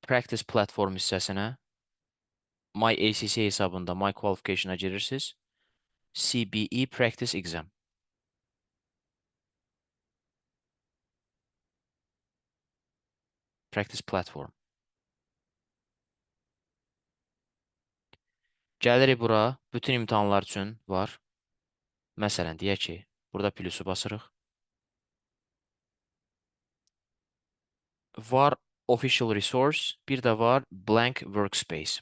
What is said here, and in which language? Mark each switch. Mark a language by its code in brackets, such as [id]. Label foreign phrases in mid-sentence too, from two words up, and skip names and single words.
[az] Practice Platform hissəsinə, My ACC hesabında My Qualification-a girirsiniz. CBE Practice Exam. Practice Platform. Gəlirik bura, bütün imtahanlar üçün var. Məsələn, deyək ki, burada plusu basırıq. Var Official Resource, bir də var Blank Workspace.